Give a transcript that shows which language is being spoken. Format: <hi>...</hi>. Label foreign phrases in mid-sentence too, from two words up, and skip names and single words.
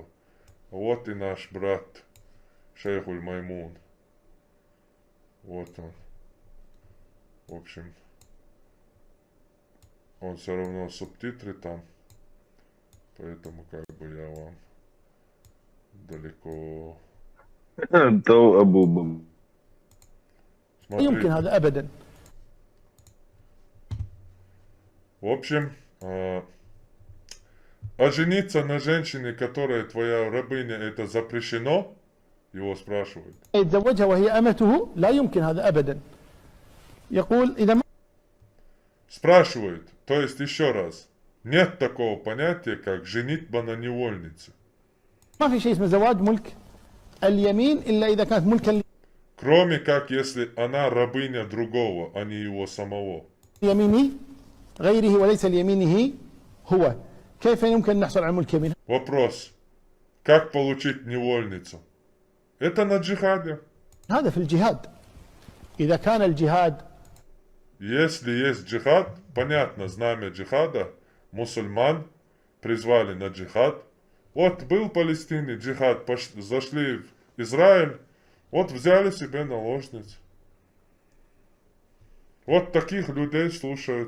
<ru>Вот и наш брат Шейхуль Маймун. Вот он. В общем, он все равно субтитры там. Поэтому как бы я вам далеко.</ru> <ar>يمكن هذا أبدا.</ar> <ru>В общем, а жениться на женщине, которая твоя рабыня, это запрещено? Его спрашивают.</ru> <ar>يتزوجها وهي أمته لا يمكن هذا أبدا. يقول إذا ما</ar> <ru>Спрашивают, то есть еще раз, нет такого понятия, как женитьба на невольнице.</ru> <ar>ما في شيء اسمه زواج ملك اليمين إلا إذا كانت ملكا</ar> <ru>Кроме как, если она рабыня другого, а не его самого.</ru> <ar>يميني غيره وليس اليمينه هو. كيف يمكن أن نحصل على ملك يمين؟</ar> <ru>Вопрос. Как получить невольницу? Это на джихаде.</ru> <ar>هذا في الجهاد. إذا كان الجهاد</ar> <ru>Если есть джихад, понятно, знамя джихада, мусульман призвали на джихад. Вот был в Палестине джихад, зашли в Израиль, вот взяли себе наложниц. Вот таких людей слушают.</ru>